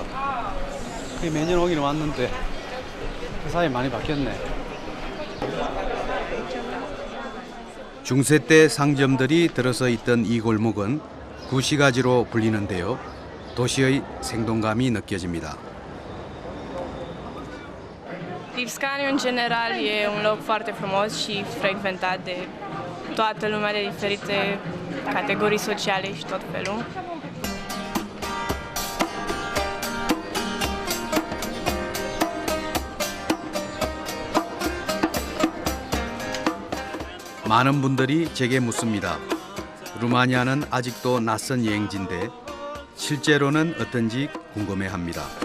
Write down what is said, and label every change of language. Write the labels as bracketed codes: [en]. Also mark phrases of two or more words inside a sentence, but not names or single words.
[ko] 매년 오기는 왔는데 그 사이에 많이 바뀌었네. 중세 때 상점들이 들어서 있던 이 골목은 구시가지로 불리는데요. 도시의 생동감이 느껴집니다. [ro] Lipscani în general e un loc foarte frumos și frecventat de toată lumea de diferite categorii sociale și tot felul. [ko] 많은 분들이 제게 묻습니다. 루마니아는 아직도 낯선 여행지인데 실제로는 어떤지 궁금해합니다.